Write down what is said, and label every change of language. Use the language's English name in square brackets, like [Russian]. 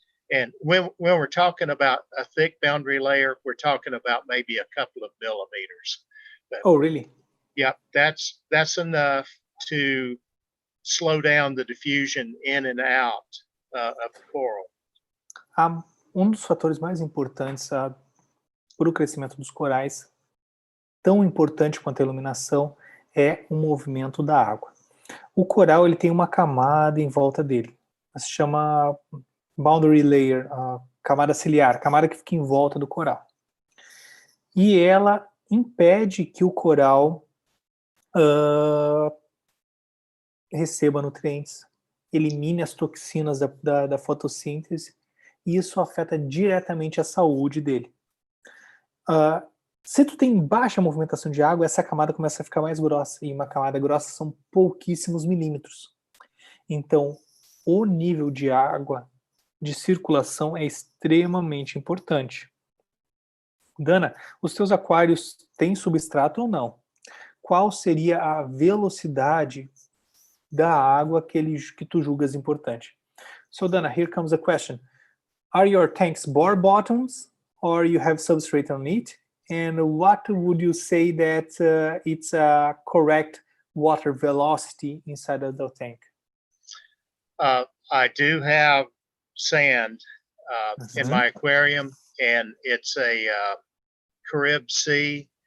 [English] And when we're talking about a thick boundary layer, we're talking about maybe a couple of millimeters. But, oh, really? Yeah, that's enough to slow down the diffusion in and out of the coral. [Portuguese] Dos fatores mais importantes para o crescimento dos corais, tão importante quanto a iluminação, é o movimento da água. O coral ele tem uma camada em volta dele, se chama boundary layer, camada ciliar, camada que fica em volta do coral. E ela impede que o coral receba nutrientes, elimine as toxinas da fotossíntese, e isso afeta diretamente a saúde dele. Se tu tem baixa movimentação de água, essa camada começa a ficar mais grossa, e uma camada grossa são pouquíssimos milímetros. Então, o nível de água de circulação é extremamente importante. Dana, os teus aquários têm substrato ou não? Qual seria a velocidade da água que tu julgas importante? [English] So, Dana, here comes a question. Are your tanks bore bottoms or you have substrate on it? And what would you say that it's a correct water velocity inside of the tank? I do have sand in my aquarium, and it's a Carib Sea.